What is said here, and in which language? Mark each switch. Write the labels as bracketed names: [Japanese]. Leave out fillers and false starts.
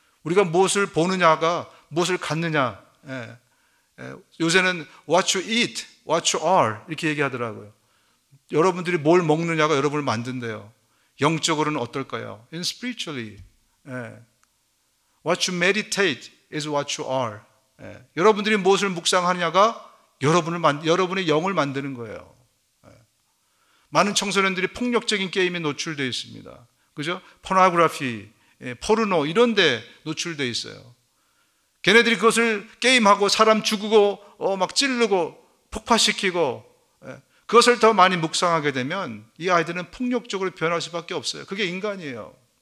[Korean] 우리가 무엇을 보느냐가 무엇을 갖느냐. 요새는 [English] what you eat, what you are [Korean] 이렇게 얘기하더라고요. 여러분들이 뭘 먹느냐가 여러분을 만든대요. 영적으로는 어떨까요? [English] In spiritually, what you meditate is what you are. [Korean] 여러분들이 무엇을 묵상하느냐가 여러분의 영을 만드는 거예요. 많은 청소년들이 폭력적인 게임에 노출되어 있습니다. 그죠? 포노그래피, 포르노 이런 데 노출되어 있어요. 걔네들이 그것을 게임하고 사람 죽이고 막 찌르고 폭파시키고 그것을 더 많이 묵상하게 되면 이 아이들은 폭력적으로 변할 수밖에 없어요. 그게 인간이에요.